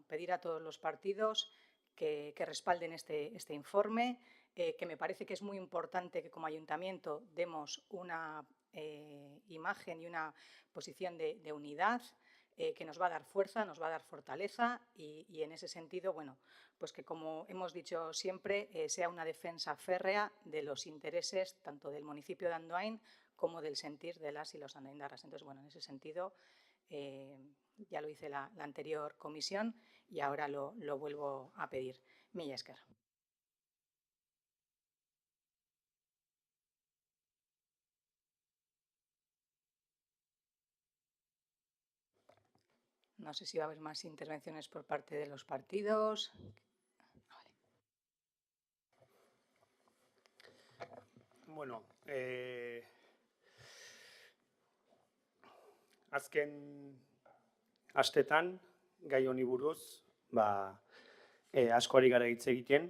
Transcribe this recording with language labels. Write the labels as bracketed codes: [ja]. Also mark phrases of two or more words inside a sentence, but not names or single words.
[es] pedir a todos los partidos que respalden este informe, que me parece que es muy importante que como ayuntamiento demos una imagen y una posición de unidad, que nos va a dar fuerza, nos va a dar fortaleza y en ese sentido, bueno, pues que como hemos dicho siempre, sea una defensa férrea de los intereses tanto del municipio de Andoain como del sentir de las y los andoaindarras. Entonces, bueno, en ese sentido ya lo hice la anterior comisión y ahora lo vuelvo a pedir. [eu] Mila esker. [es] No sé si va a haber más intervenciones por parte de los partidos. [eu] Bueno, azken astetan gai honi buruz, asko ari gara hitz egiten.